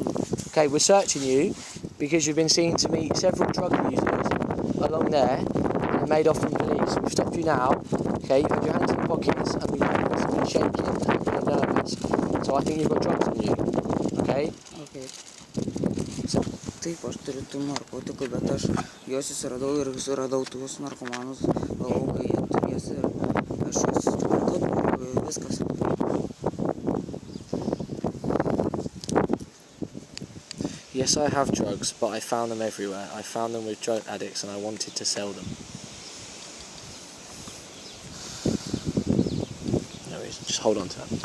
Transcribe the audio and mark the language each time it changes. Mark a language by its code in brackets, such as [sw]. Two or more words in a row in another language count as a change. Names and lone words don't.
[en] Okay, we're searching you because you've been seen to meet several drug users along there and made off from police. We've stopped you now. Okay, you've had your hands in your pockets and you've been shaking and you're nervous. So I think you've got drugs on you. Okay? Okay. So [lt] taip, aš turiu tų narkotikų, bet aš juos susiradau ir suradau tuos narkomanus, galvau, kai jie turės ir aš juos supratau ir viskas. [en] Yes, I have drugs, but I found them everywhere. I found them with drug addicts and I wanted to sell them. No reason, just hold on to that.